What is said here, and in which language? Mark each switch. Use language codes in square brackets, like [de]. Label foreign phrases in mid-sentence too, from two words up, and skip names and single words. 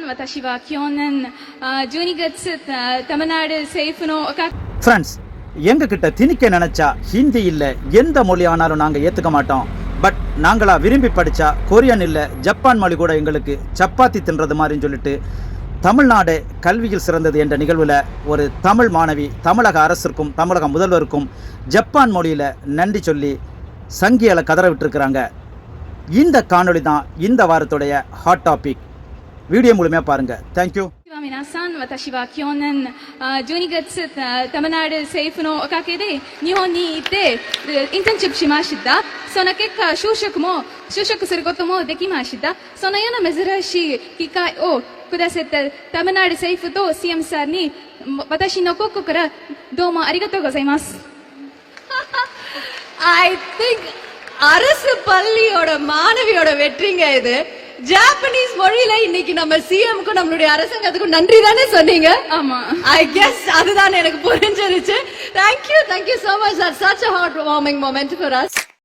[ja] 私は去年12月 தமிழ்நாடு 政府の [ta] ஃப்ரெண்ட்ஸ், எங்க கிட்ட திணிக்க நினைச்சா ஹிந்தி இல்ல எந்த மொழி ஆனாலும் நாங்க ஏத்துக்க மாட்டோம். பட் நாங்களா விரும்பி படிச்சா கொரியன் இல்ல ஜப்பான் மொழி கூட எங்களுக்கு சப்பாத்தி தின்றது மாதிரின்னு சொல்லிட்டு தமிழ்நாடு கல்வியில் சிறந்தது என்ற நிகழ்வுல ஒரு தமிழ் மாணவி தமிழக அரசிற்கும் தமிழக முதல்வருக்கும் ஜப்பான் மொழியில நன்றி சொல்லி சங்கியால கதற விட்டுருக்கிறாங்க. இந்த காணொளி தான் இந்த வாரத்துடைய [en] hot topic. [ta] வீடியோ முழுமையா பாருங்க. தேங்க்யூ. [ja] 皆さん、私は去年12月தமிழ்நாடு政府のおかげで日本に行ってインターンシップしました。その結果就職することもできました。そのような珍しい機会をくださったதமிழ்நாடு政府と CM さんに私の心からどうもありがとうございます。 [en] I think [ta] அரசு பள்ளியோட மாணவியோட வெற்றிங்க இது. ஜாப்பனீஸ் மொழியில இன்னைக்கு நம்ம சிஎம்க்கு நம்மளுடைய அரசாங்கத்துக்கு நன்றி தானே சொன்னீங்க? ஆமா. [en] I guess [ta] அதுதான் எனக்கு புரிஞ்சிருச்சு. [en] Thank you so much. That's such a heartwarming moment for us.